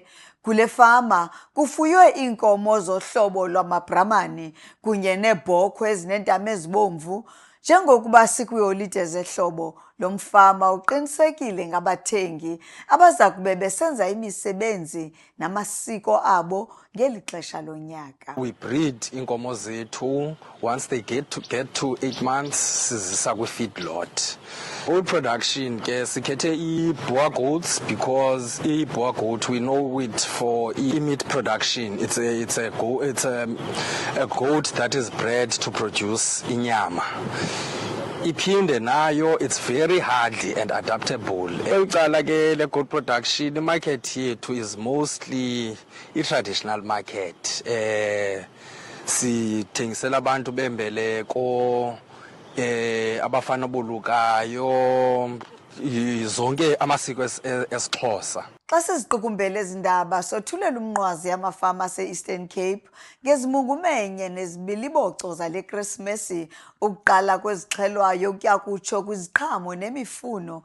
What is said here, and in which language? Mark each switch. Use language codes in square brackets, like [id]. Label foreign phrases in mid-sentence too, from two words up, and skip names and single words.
[xh] Kule fama kufuywe iinkomo zohlobo lwamaBrahmani kunye neebhokhwe ezineentama ezibomvu. Njengokuba sikwiiholide zehlobo, lo mfama uqinisekile ngabathengi abaza kube besenza imisebenzi namasiko abo ngeli xesha lonyaka. [en] We breed [xh] inkomo zethu. [en] Once they get to 8 months [xh] sizisa kwi-feedlot. [en] All production [xh] ke sikhethe i-Boer goats [en] because i-Boer goat we know it for meat production. It's a goat that is bred to produce inyama. [xh] Iphinde nayo [en] it's very hardy and adaptable. [xh] Ecala ke le [en] goat production, the market yethu is mostly i-traditional market. [xh] Sithengisela abantu bembeleko, abafana bolukayo, zonke amasiko esiXhosa. Xa siziqukumbele ezi ndaba sothulela umnqwazi amafama ase-Eastern Cape ngezimungumenye nezibiliboco zale Krismesi, ukuqala kwezixhelwayo ukuya kutsho kwiziqhamo nemifuno.